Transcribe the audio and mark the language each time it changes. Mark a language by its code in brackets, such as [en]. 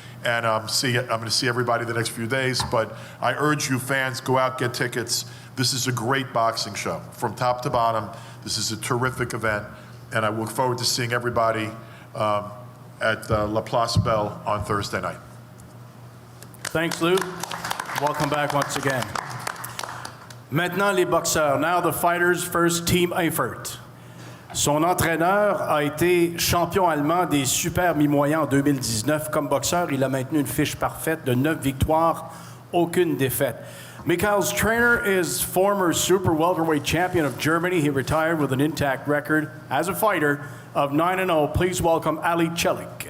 [en] And I'm going to see everybody the next few days. But I urge you fans, go out, get tickets. This is a great boxing show from top to bottom. This is a terrific event. And I look forward to seeing everybody at La Place Belle on Thursday night. Thanks, Lou. Welcome back once again. [fr] Maintenant, les boxeurs. [en] Now the fighters, first Team Eifert. [fr] Son entraîneur a été champion allemand des super mi-moyens en 2019. Comme boxeur, il a maintenu une fiche parfaite de 9 victoires, aucune défaite. [en] Michael's trainer is former super welterweight champion of Germany. He retired with an intact record as a fighter of 9-0. Please welcome Ali Celik.